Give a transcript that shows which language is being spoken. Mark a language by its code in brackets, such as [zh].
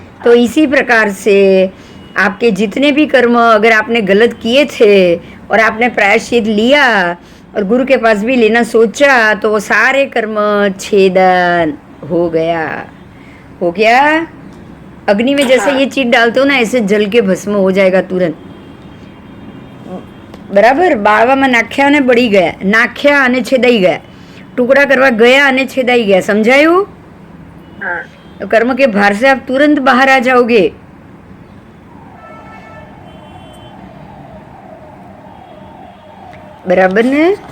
[hi] तो इसी प्रकार से आपके जितने भी कर्म अगर आपने गलत किए थे और आपने प्रायश्चित लिया और गुरु के पास भी लेना सोचा, तो वो सारे कर्म छेदन हो गया। हो गया। अग्नि में जैसे ये चीज डालते हो ना, ऐसे जल के भस्म हो जाएगा तुरंत। [gu] બરાબર. બાળવામાં નાખ્યા અને બળી ગયા, નાખ્યા અને છેદાઈ ગયા, ટુકડા કરવા ગયા અને છેદાઈ ગયા. સમજાયું? [hi] हाँ, तो कर्म के भार से आप तुरंत बाहर आ जाओगे. [gu] બરાબર ને?